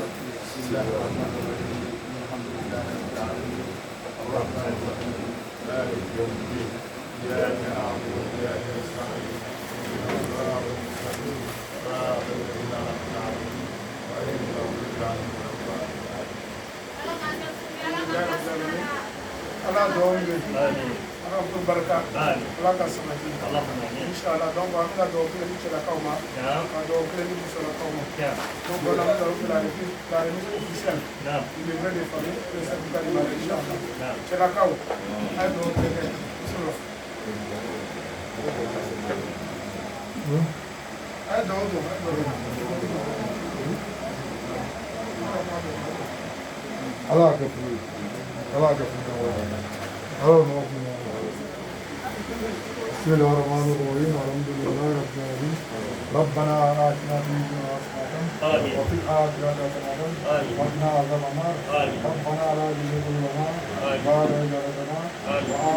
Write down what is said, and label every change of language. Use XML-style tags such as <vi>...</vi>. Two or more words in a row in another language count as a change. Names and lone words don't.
<ar>بسم الله الرحمن الرحيم الحمد لله رب العالمين الرحمن الرحيم مالك يوم الدين اياك نعبد واياك نستعين صراط المستقيم صراط الذين انعمت عليهم غير المغضوب عليهم ولا الضالين.</ar> <bm>Allah dɔn bɛ ala ko barika ala ka sabati inshallah donc an bɛna dɔw kelen di cɛlakaw ma ka dɔw kelen di musolakaw ma donc</bm> <fr>on a fait la remise officielle du livret de famille le certificat de mariage</fr> <bm>inshallah cɛlakaw a ye dɔw kelen kɛ muso a ye dɔw don Allah ka fi Allah ka fi Allah no ku</bm> <ar>بسم الله الرحمن الرحيم الحمد لله رب العالمين ربنا آتنا في الدنيا حسنة وفي الآخرة حسنة وقنا عذاب النار ربنا لا تزغ قلوبنا بعد إذ هديتنا وهب</ar>